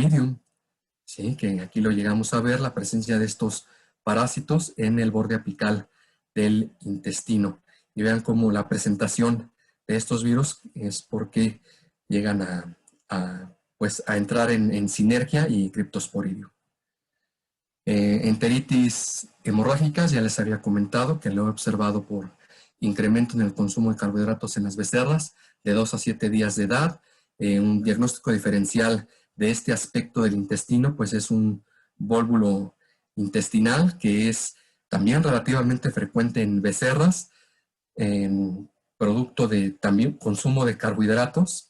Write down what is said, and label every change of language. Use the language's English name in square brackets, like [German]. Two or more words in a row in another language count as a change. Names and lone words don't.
[Spanish] Que aquí lo llegamos a ver, la presencia de estos parásitos en el borde apical del intestino. Y vean cómo la presentación de estos virus es porque llegan pues a entrar en sinergia y criptosporidio. Enteritis hemorrágicas, ya les había comentado que lo he observado por incremento en el consumo de carbohidratos en las becerras de 2 a 7 días de edad. Un diagnóstico diferencial de este aspecto del intestino, pues es un vólvulo intestinal que es también relativamente frecuente en becerras, producto de también consumo de carbohidratos.